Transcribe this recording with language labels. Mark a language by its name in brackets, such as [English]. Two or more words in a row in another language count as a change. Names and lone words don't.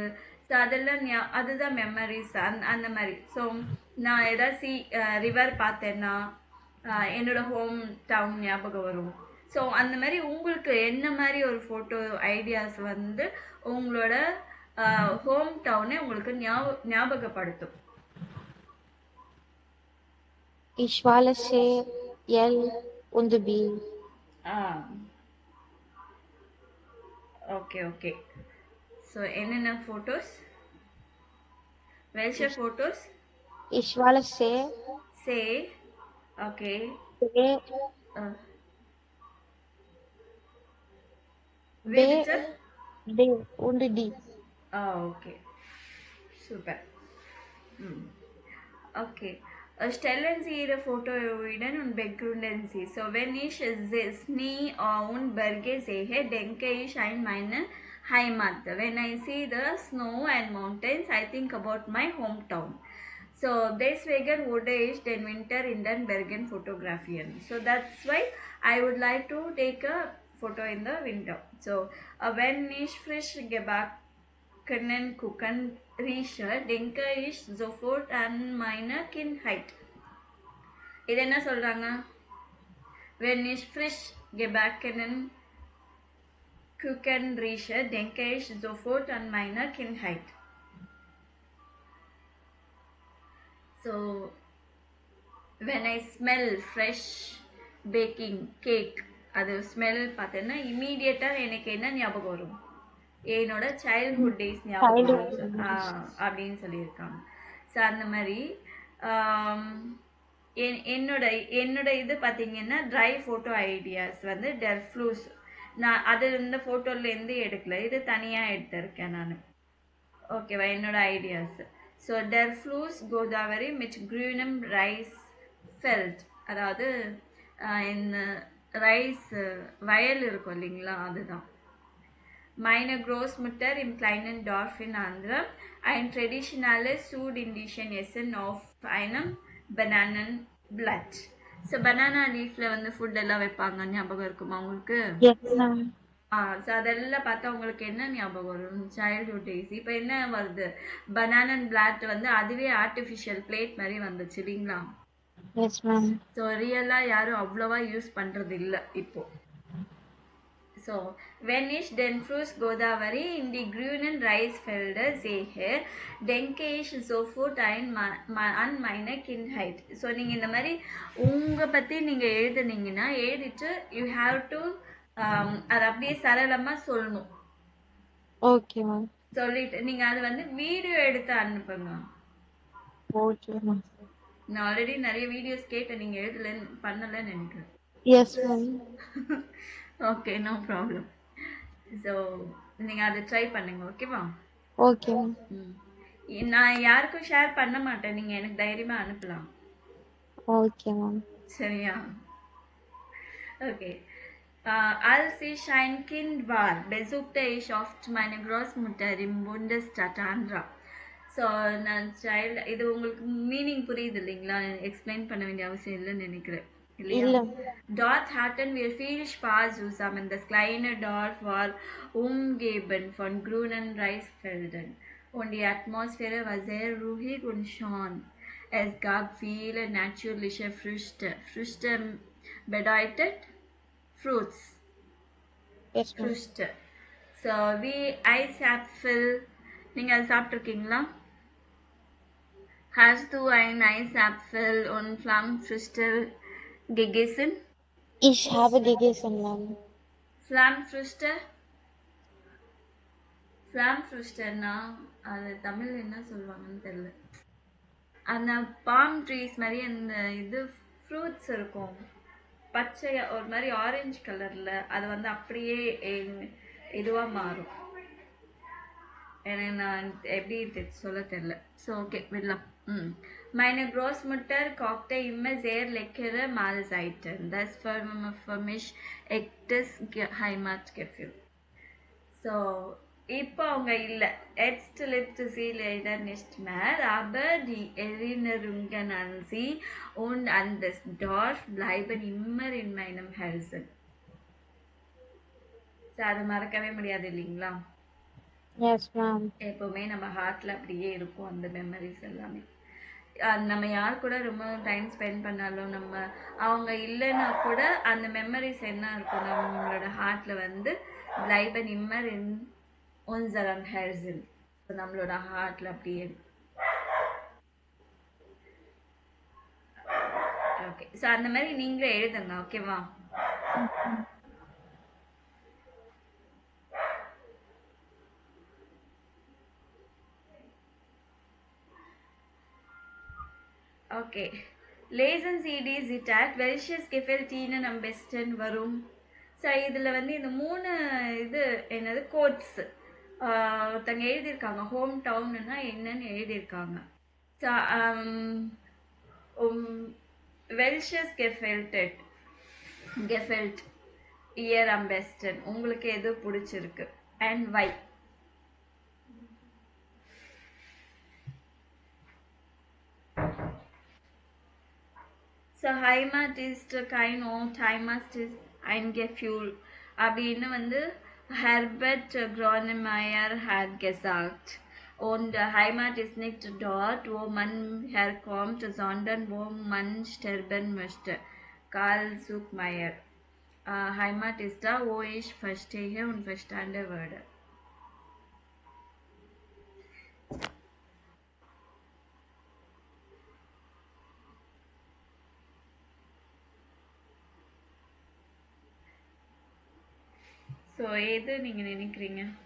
[Tamil] ஸோ அதெல்லாம் அதுதான் மெமரிஸ் அந்த மாதிரி. ஸோ நான் ஏதாச்சும் ரிவர் பார்த்தேன்னா என்னோட [English] home town [Tamil] ஞாபகம் வரும். ஸோ அந்த மாதிரி உங்களுக்கு என்ன மாதிரி ஒரு [English] photo ideas [Tamil] வந்து உங்களோட ஹோம் டவுனை உங்களுக்கு ஞாபகப்படுத்தும்? [German] Ich wale se L und B. [English] okay okay. [Tamil] ஸோ என்னென்ன ஃபோட்டோஸ்? [German] Welche Fotos? Ich wale se. [English] Okay. [German] B und D. [English] okay, super. ம். Okay. [German] Stellen Sie Ihre Fotoiden und begründen Sie. So, wenn ich Schnee und Berge sehe, denke ich an meine Heimat. [English] When I see the snow and mountains, I think about my hometown. So, [German] deswegen wurde ich den Winter in den Bergen fotografieren. [English] So, that's why I would like to take a photo in the winter. So, [German] wenn ich frisch gebackenen Kuchen rieche, denke ich sofort an meine Kindheit. [Tamil] இது என்ன சொல்றாங்க? [German] Wenn ich frisch gebackenen Kuchen rieche, denke ich sofort an meine Kindheit. [English] So, when I smell fresh baking cake, [Tamil] அது ஸ்மெல் பார்த்தேன்னா இமீடியட்டாக எனக்கு என்ன ஞாபகம் வரும்? என்னோட [English] childhood days [Tamil] ஞாபகம் வரும் அப்படின்னு சொல்லியிருக்காங்க. ஸோ அந்த மாதிரி என்னோட என்னோட இது பார்த்தீங்கன்னா ட்ரை [English] photo ideas [Tamil] வந்து [German] der Fluss. [Tamil] நான் அது இந்த ஃபோட்டோலேருந்து எடுக்கல, இது தனியாக எடுத்திருக்கேன் நான். ஓகேவா? என்னோட ஐடியாஸ். ஸோ [German] der Fluss Godavari mit grünem Reisfeld, [Tamil] அதாவது இந்த ரைஸ் வயல் இருக்கும் இல்லைங்களா, அதுதான். [German] Meine Großmutter im kleinen Dorf in Andhra, ein traditionelles Südindischen Essen auf einem Bananenblatt. [English] So banana leaf [Tamil] ல வந்து ஃபுட் எல்லாம் வைப்பாங்க, ஞாபகம் இருக்குமா உங்களுக்கு? [English] Yes, ma'am. [Tamil] ஸோ அதெல்லாம் பார்த்தா உங்களுக்கு என்ன ஞாபகம் வரும்? [English] childhood days. [Tamil] இப்போ என்ன வருது? பனானன் பிளாட் வந்து அதுவே [English] artificial plate [Tamil] மாதிரி வந்துச்சு இல்லைங்களா? [English] Yes, ma'am. [Tamil] ஸோ ரியலாக யாரும் அவ்வளோவா யூஸ் பண்ணுறது இல்லை இப்போ. [German] So, wenn ich den Fluss Godavari in die grünen Reisfelder sehe, denke ich sofort an meine Kindheit. [English] So, [Tamil] நீங்க இந்த மாதிரி உங்க பத்தி நீங்க எழுதுனீங்கன்னா எழுதிட்டு [English] you have to [Tamil] அதை அப்படியே சரளமா சொல்லணும். [English] Okay, ma'am. [Tamil] சொல்லிட்டு நீங்க அது வந்து வீடியோ எடுத்து அனுப்புங்க. [English] Okay, ma'am. [Tamil] நான் ஆல்ரெடி நிறைய வீடியோஸ் கேட்டேன், நீங்க பண்ணலன்னு நினைக்கிறேன். [English] Yes, ma'am. okay, no problem. [Tamil] ஸோ நீங்கள் அதை ட்ரை பண்ணுங்க, ஓகேவா? ஓகே. நான் யாருக்கும் ஷேர் பண்ண மாட்டேன், நீங்கள் எனக்கு தைரியமாக அனுப்பலாம். [English] okay ma'am. [Tamil] சரியா? ஓகே. [German] Als ich ein Kind war, besuchte ich oft meine Großmutter im Bundesstaat Andhra. [Tamil] ஸோ நான் சைல்டு, இது உங்களுக்கு மீனிங் புரியுது இல்லைங்களா? எக்ஸ்பிளைன் பண்ண வேண்டிய அவசியம் இல்லைன்னு நினைக்கிறேன். [German] Dort hatten wir viel Spaß zusammen. Das kleine Dorf war umgeben von grünen Reisfeldern und die Atmosphäre war sehr ruhig und schön. Es gab viele natürliche Früchte. Früchte bedeutet Fruits. [English] Yes, [German] Früchte. So wie Eisapfel. [Tamil] நீங்க அது சாப்பிட்டிருக்கீங்களா? [German] Hast du ein Eisapfel und Flammfrüchte gegessen? Ich habe gegessen, Ma'am. Flammfrüchte? [Tamil] Flammfrüchteன்னா அது தமிழ் என்ன சொல்லுவாங்கன்னு தெரியல. அந்த [English] palm trees [Tamil] மாதிரி அந்த இது ஃப்ரூட்ஸ் இருக்கும், பச்சையா ஒரு மாதிரி [English] orange colour, [Tamil] அது வந்து அப்படியே இதுவா மாறும். எனக்கு நான் எப்படி சொல்ல தெரியல. [English] so okay, [Tamil] விடலாம். [German] Meine Großmutter kochte immer sehr leckere Mahlzeiten. Das war für mich echtes Heimatgefühl. [English] So, [Tamil] இப்போ அவங்க இல்லை. [German] Jetzt lebt sie leider nicht mehr, aber die Erinnerungen an sie und an das Dorf bleiben immer in meinem Herzen. [English] So, [Tamil] அது மறக்கவே முடியாது இல்லைங்களா? [English] Yes, ma'am. [Tamil] எப்பவுமே நம்ம ஹார்ட்ல அப்படியே இருக்கும் [English] அந்த மெமரிஸ் [Tamil] எல்லாமே. நம்ம யார் கூட ரொம்ப [English] time spend [Tamil] பண்ணாலும், நம்ம அவங்க இல்லைன்னா கூட அந்த மெமரிஸ் என்ன இருக்கும் நம்மளோட ஹார்ட்ல வந்து [German] bleiben immer in unserem Herzen. [Tamil] நம்மளோட ஹார்ட்ல அப்படியே. [English] okay, so [Tamil] அந்த மாதிரி நீங்களே எழுதுங்க, ஓகேவா? [English] Okay. [German] Lesen Sie die Zitat. Welches gefällt Ihnen am besten? Warum? [Tamil] ஸோ இதில் வந்து இந்த 3 இது என்னது கோட்ஸ் ஒருத்தங்க எழுதியிருக்காங்க [English] home town [Tamil] என்னன்னு எழுதியிருக்காங்க. ஸோ [German] Welches gefällt Ihnen am besten [Tamil] உங்களுக்கு எது பிடிச்சிருக்கு [English] and why? [German] ஸோ Heimat ist kein Ort Heimat ist ein Gefühl [Tamil] அப்படின்னு வந்து [German] ஹெர்பர்ட் க்ரானமயர் hat gesagt. Und Heimat ist nicht dort, wo man herkommt, sondern wo man sterben möchte. Karl Zuckmayer. Heimat ist da, wo ich verstehe und verstanden werde. [Tamil] ஸோ எது நீங்க நினைக்கிறீங்க?